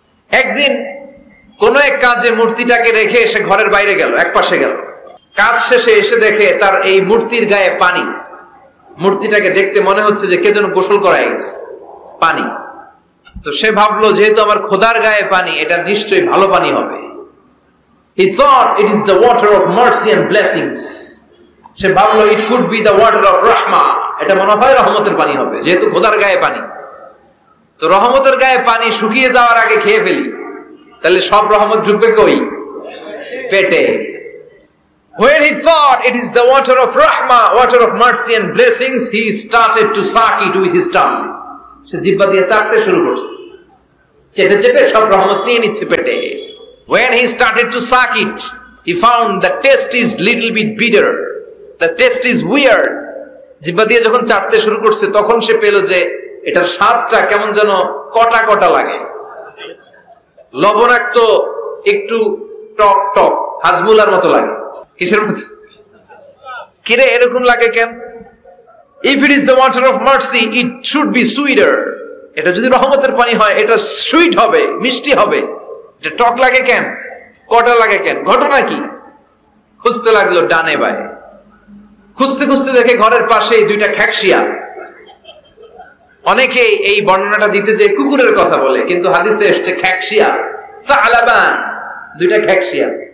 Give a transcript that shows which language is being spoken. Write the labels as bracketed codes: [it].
[bn] একদিন কোন এক কাজে মূর্তিটাকে রেখে সে ঘরের বাইরে গেল, এক পাশে গেল। কাজ শেষে এসে দেখে তার এই মূর্তির গায়ে পানি। মূর্তিটাকে দেখতে মনে হচ্ছে যে কে যেন গোসল করায় গেছে, পানি। তো সে ভাবলো যেহেতু আমার খোদার গায়ে পানি, এটা নিশ্চয়ই ভালো পানি হবে। [en] He thought it is the water of mercy and blessings. [bn] সে ভাবলো [en] it could be the water of rahma. [bn] এটা মনে হয় রহমতের পানি হবে, যেহেতু খোদার গায়ে পানি। তো রহমতের গায়ে পানি শুকিয়ে যাওয়ার আগে খেয়ে ফেলি, তাহলে সব রহমত ঢুকবে কই? পেটে। [en] When he thought it is the water of rahma, water of mercy and blessings, he started to suck it with his tongue. [bn] সে জিহ্বা দিয়ে চাটতে শুরু করছে, চেটে চেটে সব রহমত নিয়ে নিচ্ছে পেটে। [en] When he started to suck it, he found the taste is little bit bitter. The taste is weird. [bn] জিহ্বা দিয়ে যখন চাটতে শুরু করছে তখন সে পেল যে এটার স্বাদটা কেমন যেন কটা কটা লাগে, লবণাক্ত, একটু টক টক, হাজমুলার মতো লাগে। কিসের মতো? কিরে এরকম লাগে কেন? [en] If it is the water of mercy, it should be sweeter. [bn] এটা যদি রহমতের পানি হয় এটা সুইট হবে, মিষ্টি হবে। এটা টক লাগে কেন, কটা লাগে কেন, ঘটনা কি? খুঁজতে লাগলো ডানে বায়ে। খুঁজতে খুঁজতে দেখে ঘরের পাশে দুইটা খ্যাকশিয়া। অনেকে এই বর্ণনাটা দিতে যে কুকুরের কথা বলে, কিন্তু হাদিসে এসছে খ্যাকশিয়া, সালাবান, দুইটা খ্যাকশিয়া।